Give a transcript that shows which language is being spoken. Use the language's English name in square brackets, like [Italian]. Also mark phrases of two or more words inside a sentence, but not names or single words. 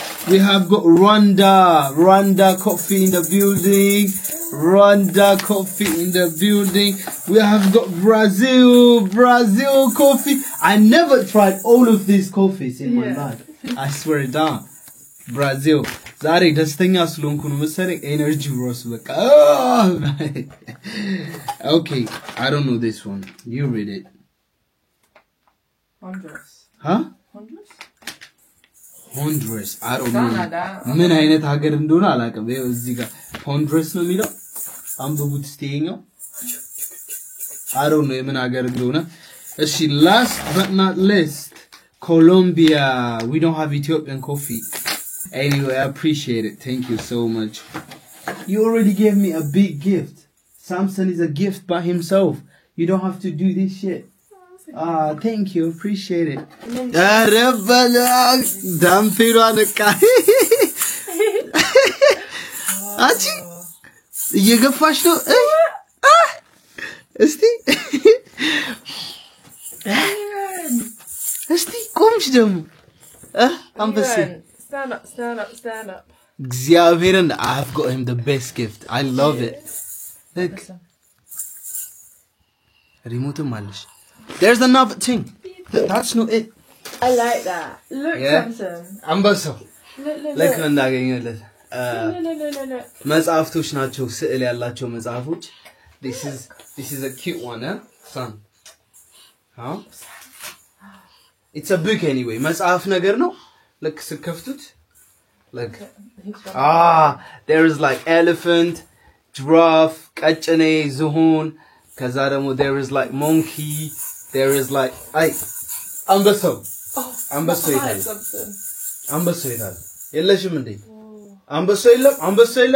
[English] We have got Rwanda coffee in the building. We have got Brazil coffee. I never tried all of these coffees in my life. I swear it down. Brazil. Zari, [Amharic] ደስተኛ ስለሆንኩ ነው መሰለኝ [English] energy rose [Amharic] በቃ. [English] Okay, I don't know this one. You read it. Honduras. Huh? Honduras? Honduras. I don't know. Canada. [Amharic] ምን አይነት ሀገር እንደሆነ አላውቅም. ይኸው እዚህ ጋር Honduras ነው የሚለው. አንብቡት እስቲ ይሄኛው. [English] I don't know [Amharic] የምን ሀገር እንደሆነ. እሺ, [English] last but not least, Colombia. We don't have Ethiopian coffee. Anyway, I appreciate it. Thank you so much. You already gave me a big gift. Samson is a gift by himself. You don't have to do this shit. Thank you. Appreciate it. Achi, [Amharic] እየገፋሽ ነው እስቲ እስቲ ቆምሽ ደግሞ አንበሳ [English] Stand up, stand up, stand up. እግዚአብሔርን I've got him the best gift. I love it. Look. Remote malish. There's another thing. That's not it. I like that. Look, Yeah. Samson. [Amharic] አንበሳው [English] Look. [Amharic] ለክ እንዳገኘለት [English] Look. [Amharic] መጽሐፍቶች ናቸው ስዕል ያላቸው መጽሐፎች. [English] This is a cute one, huh? Son. Huh? It's a book anyway. [Amharic] መጽሐፍ ነገር ነው. [English] Look, ስከፍቱት. Look. There is like elephant, giraffe, [Amharic] ቀጭኔ, ዝሆን. [English] ከዛ ደግሞ there is like monkey. There is like አንበሳው. [Amharic] አንበሳው ይታል. [English] Samson. [Amharic] አንበሳው ይታል. የለሽም እንዴ? አንበሳው የለም? አንበሳው የለም?